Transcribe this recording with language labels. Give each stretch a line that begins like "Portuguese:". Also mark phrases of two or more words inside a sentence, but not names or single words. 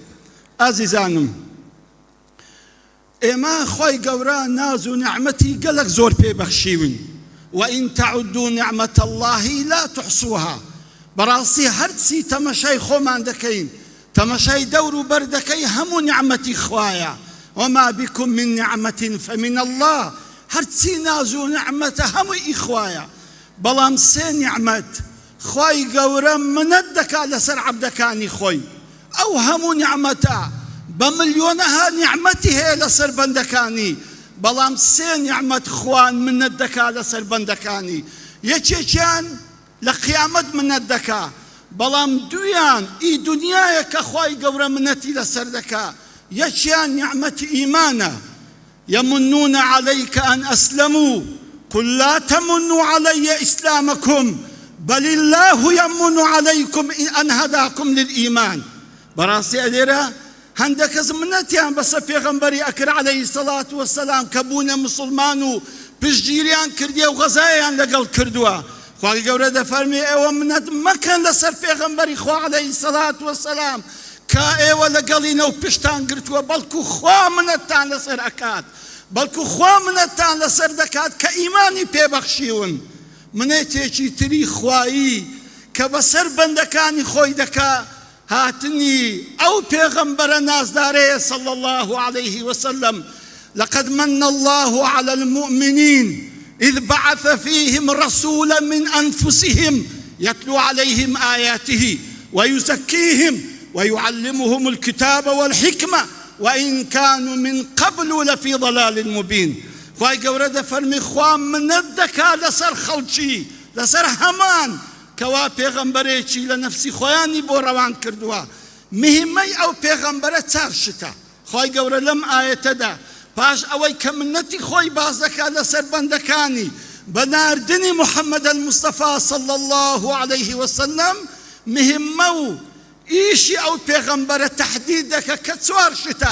Central Kurdish: ئازیزانم، ئێمە خۆی گەورە ناز و نعمەتی گەلک زۆر پێبەخشیون
Arabic: وئین تەعودوا نعمەت اللهی لا تحصوها.
Central Kurdish: بەڕاستی هەرچی تەمەشای خۆمان دەکەین، تەمەشای دەور و بەر دەکەی هەموو نعمەتی خوایە.
Arabic: وما بكم من نعمة فمن الله.
Central Kurdish: هەرچی ناز و نعمەتە هەمووی ئیخوایە. بەڵام سێ نعمەت خۆی گەورە منەت دەکا لەسەر عەبدەکانی خۆی. ئەو هەموو نعمەتە بە ملیۆنەها نعمەتی هەیە لەسەر بەندەکانی، بەڵام سێ نعمەت خوان منەت دەکا لەسەر بەندەکانی. یەکێکیان لە قیامەت منەت دەکا، بەڵام دویان ئی دنیایە کە خۆی گەورە منەتی لەسەر دەکا. یەکیان نعمەتی ئیمانە.
Arabic: يمنون عليك أن أسلموا قل لا تمنوا علي إسلامكم بل الله يمن عليكم أن هداكم للإيمان.
Central Kurdish: بەڕاستی ئەلێرە هەندێک کەس منەتیان بەسەر پێغەمبەری ئەکرد
Arabic: عەلەیهی سەڵات وەسەلام
Central Kurdish: کە بوونە موسڵمان و پشتگیریان کردیە و غەزایان لەگەڵ کردووە. خوای گەورە دەفەرمێ ئێوە منەت مەکەن لەسەر پێغەمبەری خوا
Arabic: عەلەیهی سەڵات وەسەلام
Central Kurdish: کە ئێوە لەگەڵینە و پشتان گرتووە، بەڵکو خوا منەتتان لەسەر ئەکات، بەڵکو خوا منەتتان لەسەر دەکات کە ئیمانی پێبەخشیون. منێتێکی تری خوایی کە بەسەر بەندەکانی خۆی دەکا هاتنی ئەو پێغەمبەرە نازدارەیە
Arabic: صلی الله عليه وسلم. لقد من الله على المؤمنين إذ بعث فيهم رسولا من أنفسهم يتلو عليهم آياته ويزكيهم ويعلمهم الكتاب والحكمة وإن كانوا من قبل لفي ضلال مبين.
Central Kurdish: خواهی گەورە دەفەرمی خوا منەت دەکا لەسەر خەڵکی، لەسەر هەمان کەوا پێغەمبەرێکی لە نەفسی خۆیانی بۆ ڕەوان کردووە. مهمەی ئەو پێغەمبەرە چار شتە. خواهی گەورە لەم ئایەتەدا پاش ئەوەی کە منەتی خۆی باز دەکا لەسەر بەندەکانی بە ناردنی موحەممەد المستەفا
Arabic: صلی الله عليه وسلم،
Central Kurdish: مهمە و ئیشی ئەو پێغەمبەرە تەحدید دەکە کە چوار شتە.